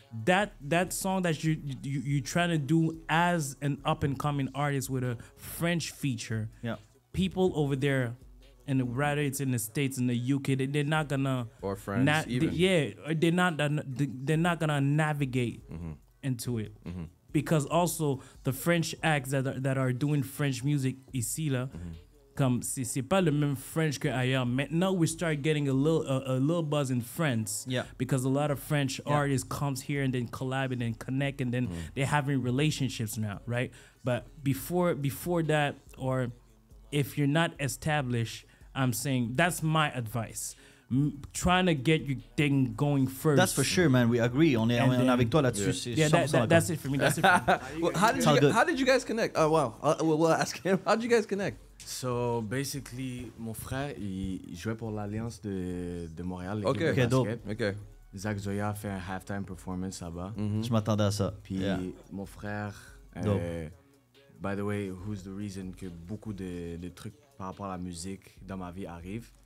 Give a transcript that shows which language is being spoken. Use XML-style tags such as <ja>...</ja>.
<en>That song that you trying to do as an up and coming artist with a French feature, people over there, and rather it's in the States, in the UK, they're not gonna, or France even. They're not gonna navigate into it, because also the French acts that are doing French music</en> <fr>ici là. Comme c'est pas le même French qu'ailleurs.</fr> <en>Maintenant, we start getting a little buzz in France, because a lot of French artists comes here and then collab and then connect, and then they're having relationships now, right? But before that, or if you're not established, I'm saying that's my advice. Trying to get your thing going first. That's for sure, man. We agree.</en> <fr>On est avec toi là-dessus.</fr> <en>That's it for me. That's it for me. Well, how did you guys connect? Oh wow. We'll ask him. How did you guys connect? So basically,</en> <fr>mon frère, il jouait pour l'Alliance de Montréal.</fr> <en>Okay, dope. Okay.</en> <fr>Zach Zoya a fait un halftime performance là-bas. Je m'attendais à ça. Puis mon frère,</fr> <en>by the way, who's the reason</en> <fr>que beaucoup de trucs par rapport à la musique dans ma vie arrivent.</fr>